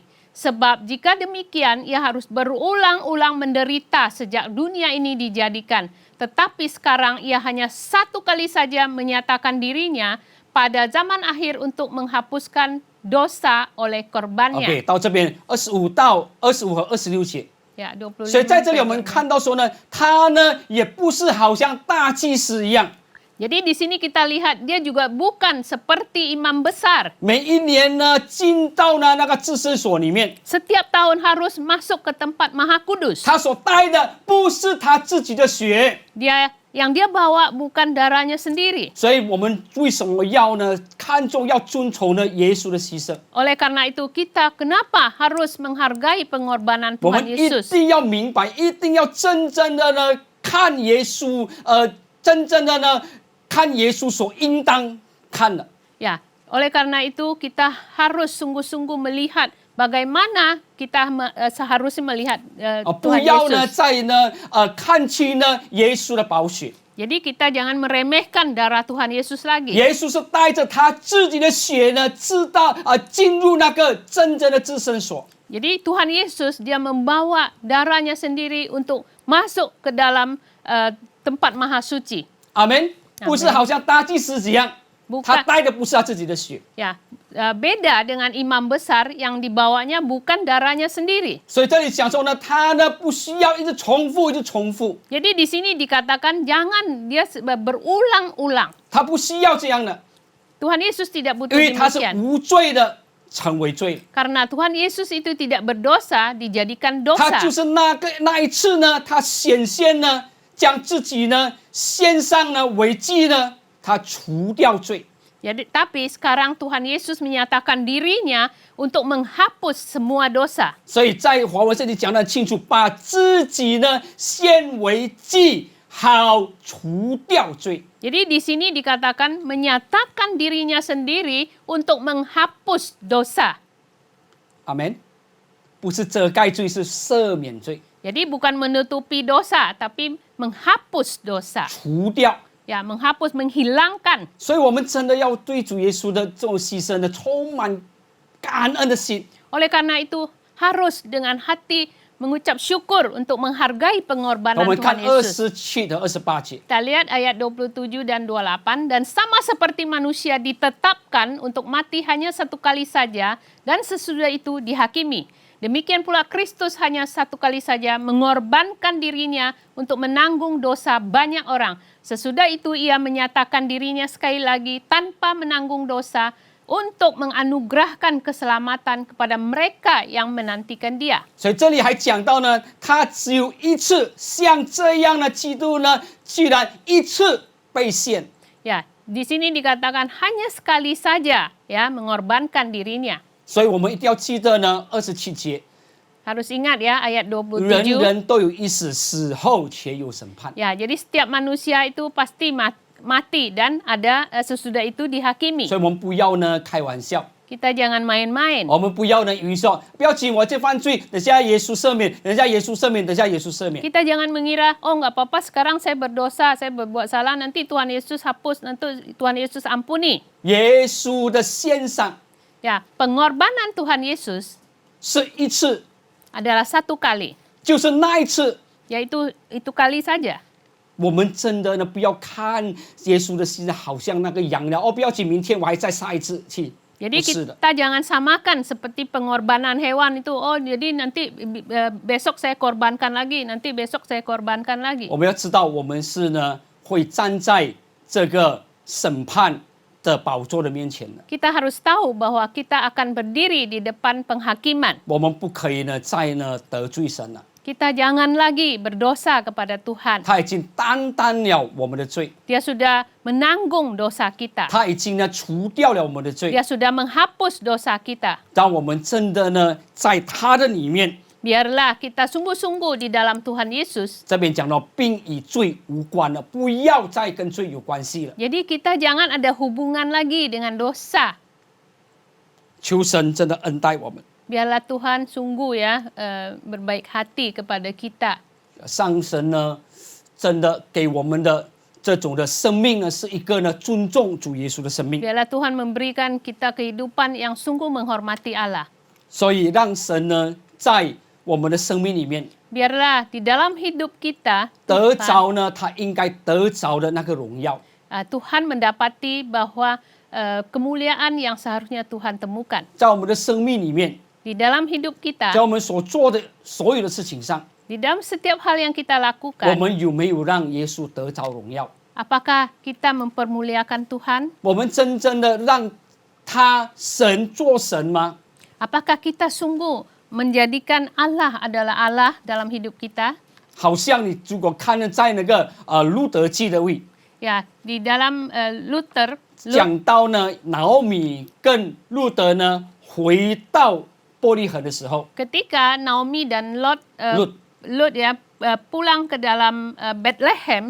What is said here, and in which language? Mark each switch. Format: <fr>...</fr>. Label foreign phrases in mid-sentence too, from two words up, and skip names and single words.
<id>Sebab jika demikian ia harus berulang-ulang menderita sejak dunia ini dijadikan. Tetapi sekarang ia hanya satu kali saja menyatakan dirinya pada zaman akhir untuk menghapuskan dosa oleh korbannya.</id> <zh>OK，到这边25和26节。</zh> <id>Ya, 25.</id> <zh>所以在这里我们看到说呢，他呢也不是好像大祭司一样，</zh> <id>Jadi di sini kita lihat dia juga bukan seperti imam besar.</id> <zh>每一年呢进到呢那个至圣所里面，</zh> <id>Setiap tahun harus masuk ke tempat Maha Kudus.</id> <zh>他所带的不是他自己的血，</zh> <id>Yang dia bawa bukan darahnya sendiri.</id> <zh>所以我们为什么要呢看重要遵从呢耶稣的牺牲？</zh> <id>Oleh karena itu kita kenapa harus menghargai pengorbanan</id> <zh>我</zh> <id>Tuhan</id> <zh>们一</zh> <id>Yesus?</id> <zh>定要明白，一定要真正的呢看耶稣，真正的呢看耶稣所应当看的。</zh> <id>Ya, oleh karena itu kita harus sungguh-sungguh melihat bagaimana kita seharusnya melihat</id> <zh>不</zh> <id>Tuhan</id> <zh>要呢</zh> <id>Yesus.</id> <zh>在呢看清呢耶稣的宝血。</zh> <id>Jadi kita jangan meremehkan darah Tuhan Yesus lagi.</id> <zh>耶稣是带着他自己的血呢，进入那个真正的至圣所。</zh> <id>Jadi Tuhan Yesus dia membawa darahnya sendiri untuk masuk ke dalam tempat maha suci.</id> <zh>阿门。不是好像大祭司一样，</zh> <id>Bukan.</id> <zh>他带的不是他自己的血。</zh> <id>Ya, beda dengan imam besar yang dibawanya bukan darahnya sendiri.</id> <zh>所以这里讲说呢，他呢不需要一直重复，一直重复，</zh> <id>Jadi di sini dikatakan jangan dia berulang-ulang.</id> <zh>他不需要这样的，</zh> <id>Tuhan Yesus tidak</id> <zh>因</zh> <id>butuh</id> <zh>为他是</zh> <id>demikian.</id> <zh>无罪的，成为罪。</zh> <id>Karena Tuhan Yesus itu tidak berdosa dijadikan</id> <zh>他</zh> <id>dosa.</id> <zh>就是那一次呢，他显现呢，将自己呢献上呢为祭呢，他除掉罪。</zh> <id>Jadi tapi sekarang Tuhan Yesus menyatakan dirinya untuk menghapus semua dosa.</id> <zh>所以在华文这里讲得很清楚，把自己呢献为祭，好除掉罪。</zh> <id>Jadi di sini dikatakan menyatakan dirinya sendiri untuk menghapus dosa.</id> <zh>阿门。不是遮盖罪，是赦免罪，</zh> <id>Jadi bukan menutupi dosa tapi menghapus dosa.</id> <zh>除掉。</zh> <id>Ya, menghapus, menghilangkan.</id> <zh>所以我们真的要对主耶稣的这种牺牲呢，充满感恩的心。</zh> <id>Oleh karena itu harus dengan hati mengucap syukur untuk menghargai</id> <zh>我</zh> <id>pengorbanan</id> <zh>们看</zh> <id>Tuhan Yesus.</id> <zh>27 和28节。</zh> <id>Kita lihat ayat 27 dan 28. Dan sama seperti manusia ditetapkan untuk mati hanya satu kali saja dan sesudah itu dihakimi. Demikian pula Kristus hanya satu kali saja mengorbankan dirinya untuk menanggung dosa banyak orang. Sesudah itu ia menyatakan dirinya sekali lagi tanpa menanggung dosa untuk menganugerahkan keselamatan kepada mereka yang menantikan dia.</id> <zh>所以这里还讲到呢，他只有一次，像这样的基督呢，居然一次被献。</zh> <id>Ya, di sini dikatakan hanya sekali saja ya mengorbankan dirinya.</id> <zh>所以我们一定要记得呢，27节，</zh> <id>Harus ingat ya ayat</id> <zh>人</zh> <id>27.</id> <zh>人都有一死，死后且有审判。</zh> <id>Ya, jadi setiap manusia itu pasti mati dan ada sesudah itu dihakimi.</id> <zh>所以我们不要呢开玩笑，</zh> <id>Kita jangan main-main.</id> <zh>我们不要呢愚说，不要紧，我这犯罪，等下耶稣赦免，等下耶稣赦免，等下耶稣赦免。</zh> <id>Kita jangan mengira, oh nggak apa-apa sekarang saya berdosa, saya berbuat salah, nanti Tuhan Yesus hapus, nanti Tuhan Yesus ampuni.</id> <zh>耶稣的献上</zh> <id>Ya, pengorbanan Tuhan Yesus</id> <zh>是一次，</zh> <id>adalah satu kali,</id> <zh>就是那一次。</zh> <id>yaitu itu kali saja.</id> <zh>我们真的呢，不要看耶稣的牺牲好像那个羊了哦，不要紧，明天我还再杀一次去。</zh> <id>Jadi</id> <zh>不是的，</zh> <id>kita jangan samakan seperti pengorbanan hewan itu. Oh, jadi nanti besok saya korbankan lagi, nanti besok saya korbankan lagi.</id> <zh>我们要知道，我们是呢会站在这个审判的宝座的面前的，</zh> <id>Kita harus tahu bahwa kita akan berdiri di depan penghakiman.</id> <zh>我们不可以呢再呢得罪神了。</zh> <id>Kita jangan lagi berdosa kepada Tuhan.</id> <zh>他已经担当了我们的罪，</zh> <id>Dia sudah menanggung dosa kita.</id> <zh>他已经呢除掉了我们的罪。</zh> <id>Dia sudah menghapus dosa kita.</id> <zh>当我们真的呢在他的里面，</zh> <id>Biarlah kita sungguh-sungguh di dalam Tuhan Yesus.</id> <zh>这边讲到并与罪无关了，不要再跟罪有关系了。</zh> <id>Jadi kita jangan ada hubungan lagi dengan dosa.</id> <zh>求神真的恩待我们。</zh> <id>Biarlah Tuhan sungguh ya berbaik hati kepada kita.</id> <zh>上神呢，真的给我们的这种的生命呢，是一个呢尊重主耶稣的生命。</zh> <id>Biarlah Tuhan memberikan kita kehidupan yang sungguh menghormati Allah.</id> <zh>所以让神呢，在我们的生命里面</zh> <id>Biarlah di dalam hidup kita</id> <zh>得着呢，他应该得着的那个荣耀。</zh> <id>Tuhan mendapati bahwa kemuliaan yang seharusnya Tuhan temukan</id> <zh>在我们的生命里面，</zh> <id>di dalam hidup kita,</id> <zh>在我们所做的所有的事情上，</zh> <id>di dalam setiap hal yang kita</id> <zh>我</zh> <id>lakukan.</id> <zh>们有没有让耶稣得着荣耀？</zh> <id>Apakah kita mempermuliakan Tuhan?</id> <zh>我们真正的让他神做神吗？</zh> <id>Apakah kita sungguh menjadikan Allah adalah Allah dalam hidup kita?</id> <zh>好像你如果看了在那个路德记的位</zh> <id>Ya, di dalam Luther,</id> <zh>讲到呢，拿俄米跟路德呢回到伯利恒的时候，</zh> <id>ketika Naomi dan Lot, Lut. ya pulang ke dalam Bethlehem,</id>